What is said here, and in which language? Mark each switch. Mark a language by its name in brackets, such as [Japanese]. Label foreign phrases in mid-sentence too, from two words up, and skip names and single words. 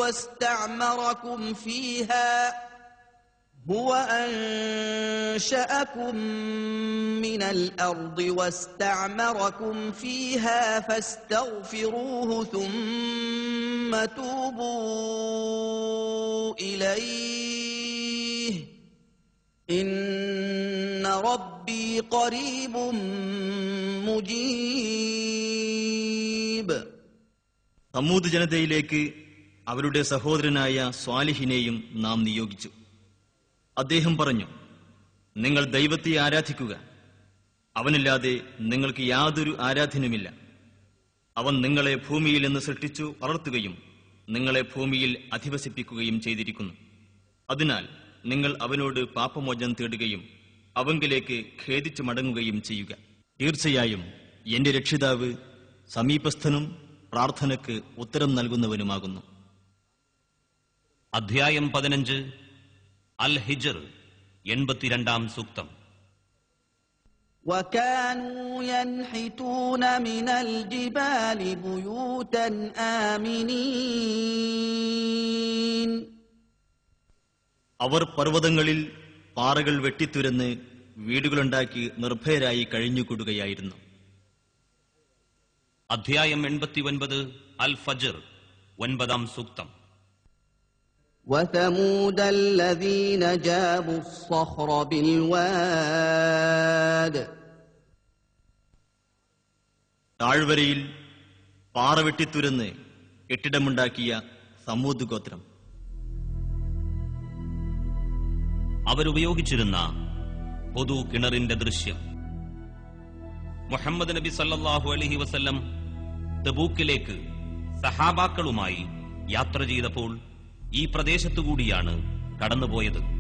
[Arabic] واستعمركم فيها فاستغفروه ثم توبوا إليه إن ربي قريب مجيب. [Malayalam] സമൂദ് ജനതയിലേക്ക് അവരുടെ സഹോദരനായ സ്വാലിഹിനെയും നാം നിയോഗിച്ചു. അദ്ദേഹം പറഞ്ഞു, നിങ്ങൾ ദൈവത്തെ ആരാധിക്കുക. അവനില്ലാതെ നിങ്ങൾക്ക് യാതൊരു ആരാധനയുമില്ല. അവൻ നിങ്ങളെ ഭൂമിയിൽ നിന്ന് സൃഷ്ടിച്ചു വളർത്തുകയും നിങ്ങളെ ഭൂമിയിൽ അധിവസിപ്പിക്കുകയും ചെയ്തിരിക്കുന്നു. അതിനാൽ നിങ്ങൾ അവനോട് പാപമോചനം തേടുകയും അവങ്കിലേക്ക് ഖേദിച്ചു മടങ്ങുകയും ചെയ്യുക. തീർച്ചയായും എന്റെ രക്ഷിതാവ് സമീപസ്ഥനും പ്രാർത്ഥനയ്ക്ക് ഉത്തരം നൽകുന്നവനുമാകുന്നു. അധ്യായം 15 അൽ ഹിജ്ർ 82 സൂക്തം. [Arabic] وَكَانُوا يَنْحِتُونَ مِنَ الْجِبَالِ بُيُوتًا آمِنِينَ. [Malayalam] അവർ പർവ്വതങ്ങളിൽ പാറകൾ വെട്ടിത്തുരന്ന് വീടുകളുണ്ടാക്കി നിർഭയരായി കഴിഞ്ഞുകൂടുകയായിരുന്നു. അധ്യായം 89 അൽ ഫജ്ർ 9-ാം സൂക്തം. [Arabic] وثمود الذين جابوا الصخر بالواد [Malayalam] താഴ്വരയിൽ പാറ വെട്ടിത്തുരന്ന് കെട്ടിടമുണ്ടാക്കിയ സമൂദ് ഗോത്രം. അവരുപയോഗിച്ചിരുന്ന പൊതു കിണറിന്റെ ദൃശ്യം. മുഹമ്മദ് നബി [Arabic] صلى الله عليه وسلم [Malayalam] തബൂക്കിലേക്ക് സഹാബാക്കളുമായി യാത്ര ചെയ്തപ്പോൾ ഈ പ്രദേശത്തുകൂടിയാണ് കടന്നുപോയത്.